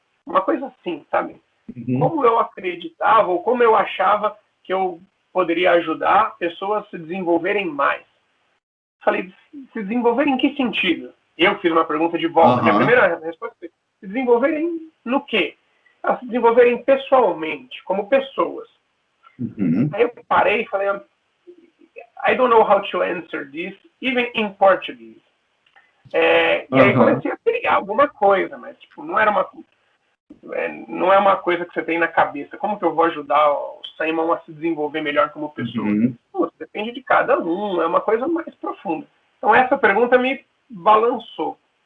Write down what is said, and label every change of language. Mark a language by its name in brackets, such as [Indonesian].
[Portuguese] Uma coisa assim, sabe? Como eu acreditava ou como eu achava que eu poderia ajudar pessoas a se desenvolverem mais. Falei, se desenvolver em que sentido? Eu fiz uma pergunta de volta. Minha primeira resposta foi, se desenvolverem no quê? Se desenvolverem pessoalmente, como pessoas. Aí eu parei e falei, [English] I don't know how to answer this, even in Portuguese. [Portuguese] E aí comecei a criar alguma coisa, mas tipo, não é uma coisa que você tem na cabeça. Como que eu vou ajudar o Simon a se desenvolver melhor como pessoa? Depende de cada um, é uma coisa mais profunda. Então essa pergunta me balançou.